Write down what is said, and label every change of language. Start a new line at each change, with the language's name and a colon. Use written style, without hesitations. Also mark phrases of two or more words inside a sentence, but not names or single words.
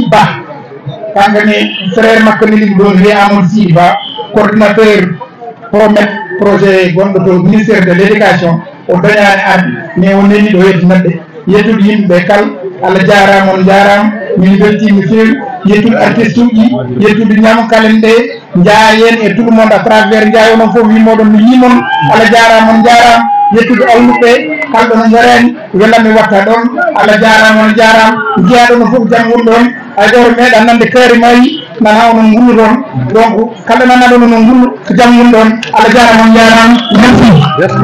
Fula: Ba kankane frère makko neliɗi ɗon wiye Amadou Sidi Ba
French: coordinateur promet projet
Fula: gonɗo to
French: ministére de l' éducation
Fula: o dañani arde mais o neni ɗo yettinatɗe yettude yimɓeɓe kala Allah jarama on jarama min beltima no fewi yettude artiste uji yettude ñamkalen ɗe jaayen e
French: tout le monde à travers
Fula: Ndiaye onon foof wimoɗon mi yimon Allah jarama on jarama yettude alluɓe kalɗo no jarani welami watta ɗon Allah jarama on jarama jeeyaɗo no foof jaam woni ɗon hay goto meeɗa nande kaari mayi nana onon gullu ɗon donc kalɗo nanaɗo no gullu ko jaam woni ɗon Allah jarama on jarama merci